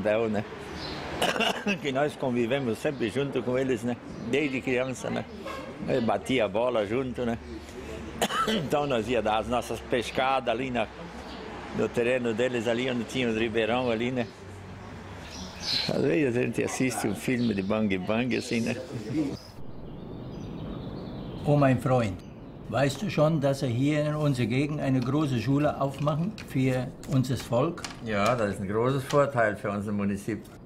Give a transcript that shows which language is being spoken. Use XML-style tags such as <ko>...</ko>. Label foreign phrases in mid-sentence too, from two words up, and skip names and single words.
<pt>Bell, né, que nós convivemos sempre junto com eles, né, desde criança, né, batia a bola junto, né, então nós ia dar as nossas pescadas ali no terreno deles, ali onde tinha os ribeirão ali, né. Às vezes a gente assiste um filme de Bang Bang, assim, né.</pt> <de>Oh, mein Freund. Weißt du schon, dass hier in unserer Gegend eine große Schule aufmachen für unser Volk? Ja, das ist ein großes Vorteil für unser Munizip.</de>